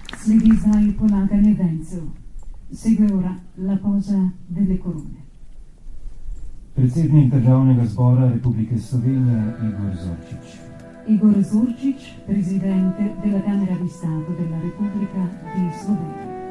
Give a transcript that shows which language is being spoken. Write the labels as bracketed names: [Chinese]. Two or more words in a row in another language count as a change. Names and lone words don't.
[Slovenian] Sledi zdaj polaganje vencev. [Italian] Segue ora la posa delle corone. [Slovenian] Predsednik Državnega zbora Republike Slovenije Igor Zorčič. Igor Zorčič, [Italian] presidente della Camera di Stato della Repubblica di Slovenia.